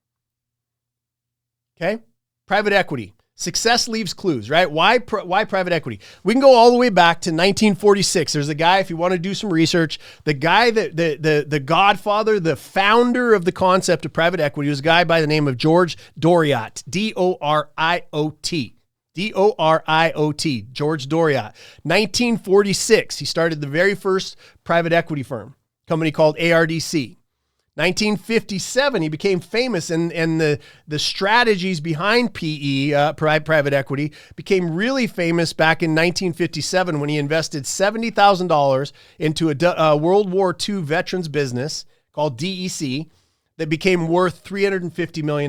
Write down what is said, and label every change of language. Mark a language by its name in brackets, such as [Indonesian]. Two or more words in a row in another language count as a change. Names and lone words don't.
[English] Okay? Private equity. Success leaves clues, right? Why private equity? We can go all the way back to 1946. There's a guy, if you want to do some research, the guy that the godfather, the founder of the concept of private equity was a guy by the name of George Doriot, D-O-R-I-O-T. D-O-R-I-O-T, George Doriot. 1946, he started the very first private equity firm, company called ARDC. 1957, he became famous, and the strategies behind PE, private equity, became really famous back in 1957 when he invested $70,000 into a World War II veterans business called DEC that became worth $350 million.